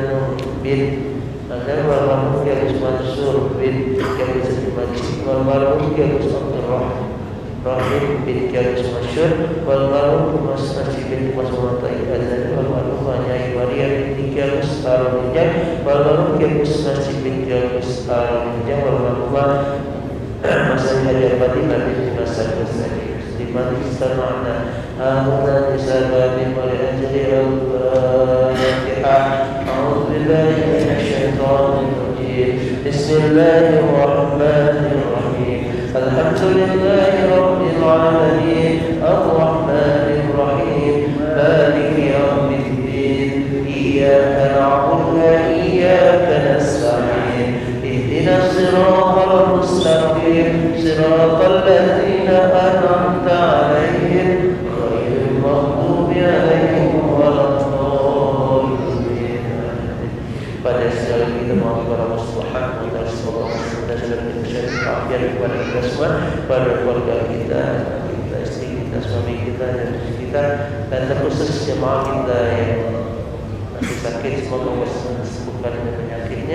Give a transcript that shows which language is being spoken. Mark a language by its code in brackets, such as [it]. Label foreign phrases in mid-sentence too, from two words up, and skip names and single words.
[id] bin Adar, walmarhum Kiai Mansur bin Kiai Sajimaji, walmarhum Kiai Rahim bin Kiai Masyur, walmarhum Mas Nasi bin Mas Muhammad Azhar, walmarhum Nyai Waria bin Kiai Al-Minjam, walmarhum Kiai Nasi bin Kiai Al-Minjam, walmarhum Mas Haji Fatimah bin Mas Al-Basri. [ar] لمن استمعنا آمنا بسبب ولأجل الفاتحة. أعوذ بالله من الشيطان الرجيم. بسم الله الرحمن الرحيم الحمد لله رب العالمين. الرحمن الرحيم مالك يوم الدين. إياك نعبد وإياك نستعين. اهدنا الصراط المستقيم. صراط الذين أنعمت عليهم غير المغضوب عليهم ولا الضالين. [id] Pada sekali kita mohon kepada Allah [ar] سبحانه وتعالى [id] semoga Allah dalam keselamatan kepada kita semua, pada keluarga kita, istri kita, suami kita dan kita, dan terkhusus jemaah kita yang masih sakit, semoga Allah sembuhkan penyakitnya.